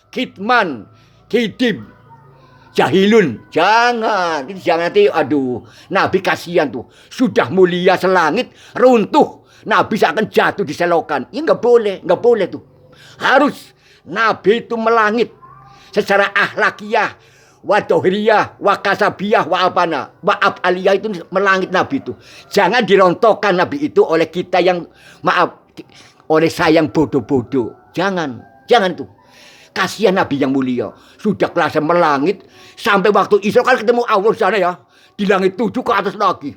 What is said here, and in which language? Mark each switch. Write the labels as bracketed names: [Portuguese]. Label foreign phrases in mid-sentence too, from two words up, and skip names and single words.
[Indonesian] Jahilah, kitman, kidim, jahilun. Jangan, nanti aduh, Nabi kasihan tuh. Sudah mulia selangit, runtuh. Nabi akan jatuh di selokan. Ya nggak boleh tuh. Harus Nabi itu melangit secara akhlakiyah, wa dohriyah, wa kasabiyah, wa apana, wa af'aliyah itu melangit Nabi itu. Jangan dirontokkan Nabi itu oleh kita yang maaf, oleh saya yang bodoh-bodoh. Jangan tuh. Kasihan Nabi yang mulia, sudah kelas melangit sampai waktu Isra kan ketemu Allah sana ya, di langit 7 ke atas lagi.